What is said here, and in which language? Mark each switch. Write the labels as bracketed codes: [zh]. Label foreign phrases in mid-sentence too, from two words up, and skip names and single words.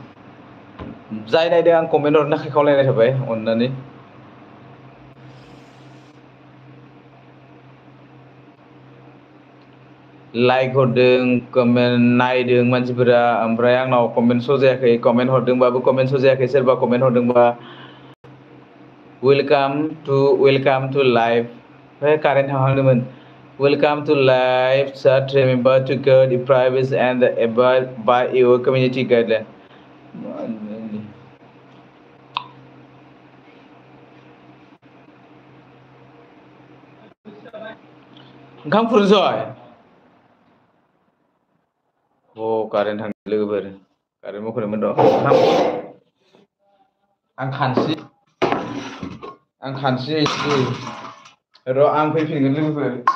[brx] आं कमेन्ट हरनो थाखाय खावलायनाय थाबाय अननानै लाइक हरदों कमेन्ट नायदों मानसिफोरा ओमफ्राय आंनाव कमेन्ट श' जायाखै कमेन्ट हरदोंबाबो कमेन्ट श' जायाखै सोरबा कमेन्ट हरदोंबा [en] welcome to live current थांहांदोंमोन welcome to live chat remember to guard the privacy and abide by your community guideline [brx] ओंखाम खुरनोसै कारेन्ट थांदों लोगोफोर कारेन्ट बखदोंमोन र' आं खानसि र' आं फैफिनगोन लोगोफोर